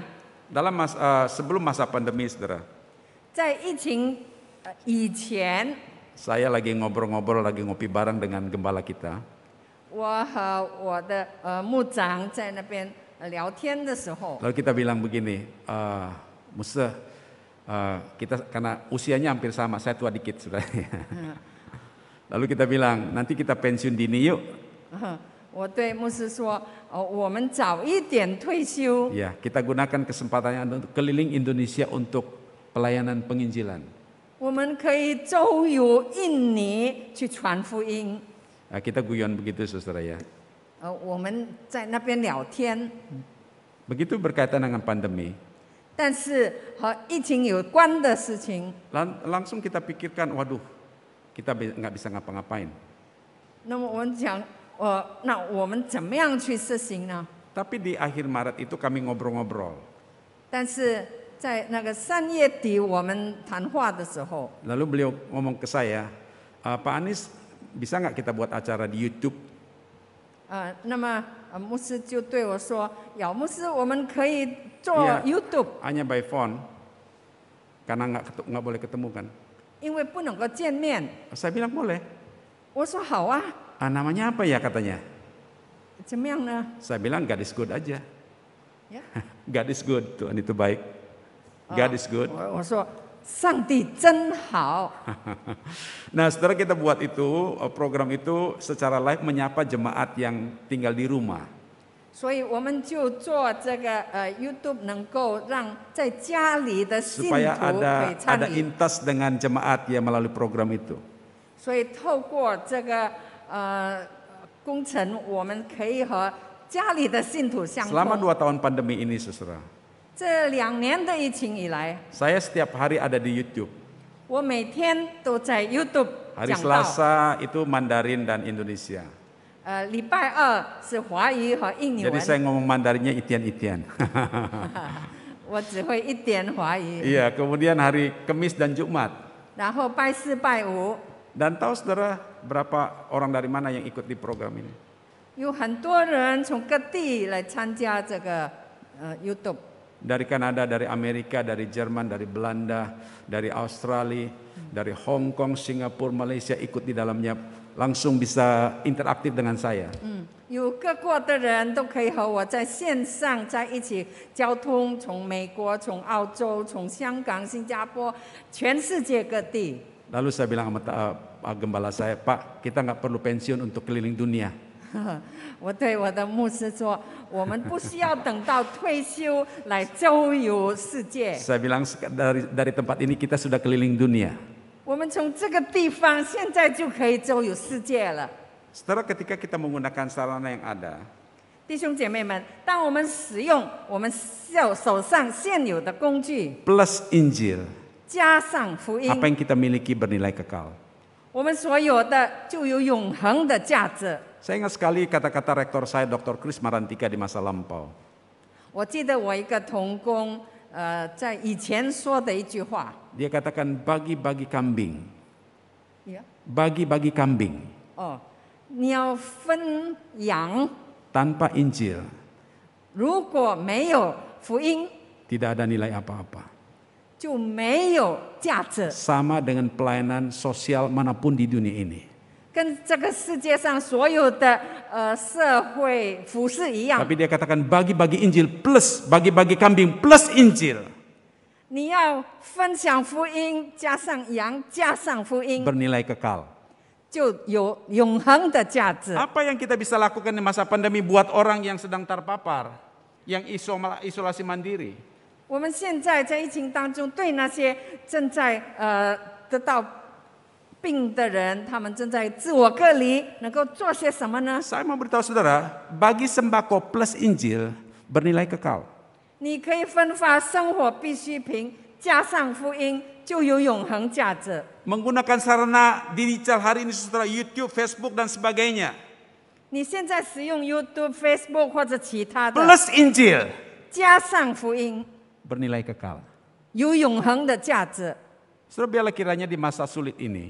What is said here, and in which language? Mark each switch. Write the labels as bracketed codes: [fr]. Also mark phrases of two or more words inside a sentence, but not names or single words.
[id] Dalam sebelum masa pandemi, saudara, [zh] 在疫情以前， [id] saya lagi ngobrol-ngobrol, lagi ngopi bareng dengan gembala kita. [zh] 我和我的牧长在那边聊天的时候， [id] Lalu kita bilang begini, Musa, kita karena usianya hampir sama, saya tua dikit sudah. Lalu kita bilang, nanti kita pensiun dini yuk. [zh] 我对牧师说：“我们早一点退休。” [id] Ya, kita gunakan kesempatannya untuk keliling Indonesia untuk pelayanan penginjilan. [zh] 我们可以周游印尼去传福音。 [id] Kita guyon begitu, saudara ya. [zh] 我们在那边聊天， [id] Begitu berkaitan dengan pandemi, [zh] 但是和疫情有关的事情， [id] langsung kita pikirkan, waduh, kita nggak bisa ngapa-ngapain. [zh] 那么我们讲，那我们怎么样去实行呢？ [id] Tapi di akhir Maret itu kami ngobrol-ngobrol. [zh] 但是在那个3月底我们谈话的时候， [id] Lalu beliau ngomong ke saya, Pak Anies, bisa nggak kita buat acara di YouTube? [zh] 那么牧师就对我说：“姚牧师，我们可以做 [id] Iya, [zh] YouTube， [id] hanya [en] by phone, [id] karena nggak boleh ketemu kan? [zh] 因为不能够见面。 [id] Saya bilang boleh. ” [zh] 我说：“好啊， [id] Namanya apa ya katanya? [zh] 怎么样呢 [id] Saya bilang [en] God is good [id] aja. ？” [en] God is good, [id] Tuhan itu baik. [en] God is good. [zh] 我说：“上帝真好。” [id] Nah, setelah kita buat itu, program itu secara live menyapa jemaat yang tinggal di rumah. [zh] 所以我们就做这个YouTube， 能够让在家里的信徒 [id] Supaya [zh] 可以 [id] ada [zh] 参与。 [id] intas dengan jemaat yang melalui program itu. [zh] 所以透过这个工程，我们可以和家里的信徒相 [id] Selama [zh] 通。 [id] 2 tahun pandemi ini, saudara, [zh] 这2年的疫情以来， [id] saya setiap hari ada di YouTube. [zh] 我每天都在 YouTube [id] Hari [zh] 讲道。 [id] Selasa itu Mandarin dan Indonesia. [zh] 礼拜2是华语和印尼 [id] Jadi [zh] 文， [id] saya ngomong Mandarinnya itian-itian. [zh] 我只会一点华语。 [id] Iya, kemudian hari Kamis dan Jumat. [zh] 然后拜4、拜5， [id] Dan tahu saudara berapa orang dari mana yang ikut di program ini? [zh] 有很多人从各地来参加这个YouTube。 [id] Dari Kanada, dari Amerika, dari Jerman, dari Belanda, dari Australia, dari Hong Kong, Singapura, Malaysia ikut di dalamnya langsung bisa interaktif dengan saya. [zh] 有各国的人都可以和我在线上在一起交通，从美国、从澳洲、从香港、新加坡，全世界各地。 [id] Lalu saya bilang sama gembala saya, Pak, kita nggak perlu pensiun untuk keliling dunia. [zh] 我对我的牧师说，我们不需要等到退休来周游世界。 [id] Saya bilang dari tempat ini kita sudah keliling dunia. [zh] 我们从这个地方现在就可以周游世界了。 [id] Setelah ketika kita menggunakan sarana yang ada, [zh] 弟兄姐妹们，当我们使用我们手上现有的工具， [id] plus Injil, [zh] 加上福音， [id] apa yang kita miliki bernilai kekal. [zh] 我们所有的就有永恒的价值。 [id] Saya ingat sekali kata-kata rektor saya, Dr. Chris Marantika di masa lampau. [zh] 我记得我一个同工，在以前说的一句话， [id] Dia katakan bagi-bagi kambing, [zh] 呀， [id] bagi-bagi kambing [zh] 哦，你要分羊， [id] tanpa Injil [zh] 如果没有福音， [id] tidak ada nilai apa-apa. [zh] 就没有价值， [id] Sama dengan pelayanan sosial manapun di dunia ini. [zh] 跟这个世界上所有的社会服饰一样。 [id] Tapi dia katakan bagi-bagi Injil plus bagi-bagi kambing plus Injil [zh] 你要分享福音，加上羊，加上福音， [id] bernilai kekal. [zh] 就有永恒的价值。 [id] Apa yang kita bisa lakukan di masa pandemi buat orang yang sedang terpapar, yang isolasi mandiri? [zh] 我们现在在疫情当中，对那些正在得到病的人，他们正在自我隔离，能够做些什么呢？ [id] Saya mau beritahu saudara, bagi sembako plus Injil bernilai kekal. [zh] 你可以分发生活必需品，加上福音，就有永恒价值。 [id] Menggunakan sarana digital hari ini saudara, YouTube, Facebook dan sebagainya. [zh] 你现在使用 YouTube、Facebook 或者其他的， [id] Plus Injil [zh] 加上福音， [id] bernilai kekal. [zh] 有永恒的价值。 [id] Saudara, biarlah kiranya di masa sulit ini